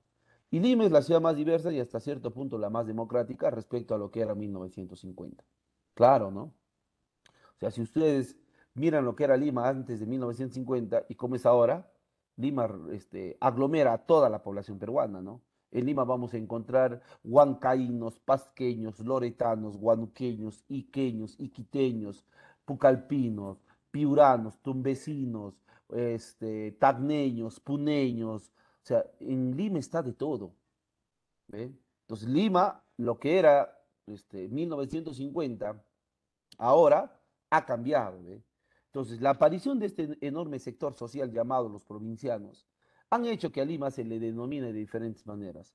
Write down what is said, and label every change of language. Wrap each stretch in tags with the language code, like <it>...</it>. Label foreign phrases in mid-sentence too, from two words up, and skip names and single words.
<es>Y Lima es la ciudad más diversa y hasta cierto punto la más democrática respecto a lo que era 1950. Claro, ¿no? O sea, si ustedes miran lo que era Lima antes de 1950 y cómo es ahora, Lima aglomera a toda la población peruana, ¿no? En Lima vamos a encontrar huancaínos, pasqueños, loretanos, guanuqueños, iqueños, iquiteños, pucalpinos, piuranos, tumbesinos, tacneños, puneños. O sea, en Lima está de todo. ¿Ve? Entonces, Lima, lo que era 1950, ahora ha cambiado. ¿Ve? Entonces, la aparición de este enorme sector social llamado los provincianos han hecho que a Lima se le denomine de diferentes maneras.</es>